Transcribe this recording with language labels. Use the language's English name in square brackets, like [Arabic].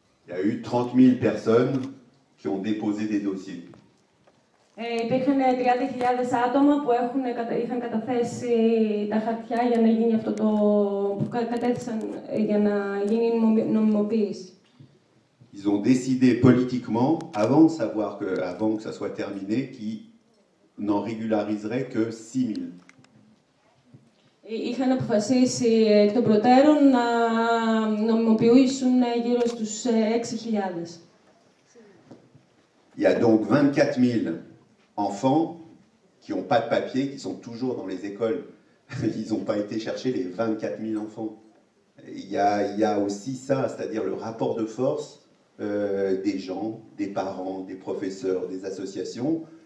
[French] Il y a eu 30 000 personnes qui ont déposé des dossiers. [Greek] Υπήρχαν 30.000 άτομα που είχαν καταθέσει τα χαρτιά για να γίνει αυτό που κατέθεσαν για να γίνει νομιμοποίηση. [French] Ils ont décidé politiquement, avant que ça soit terminé, qu'ils n'en régulariseraient que 6 000. [Greek] Είχαν αποφασίσει εκ των προτέρων να νομιμοποιήσουν γύρω στους 6.000. [French] Il y a donc 24 000 enfants qui n'ont pas de papier, qui sont toujours dans les écoles. Ils n'ont pas été chercher les 24 000 enfants. Il y a aussi ça, c'est-à-dire le rapport de force des gens, des parents, des professeurs, des associations.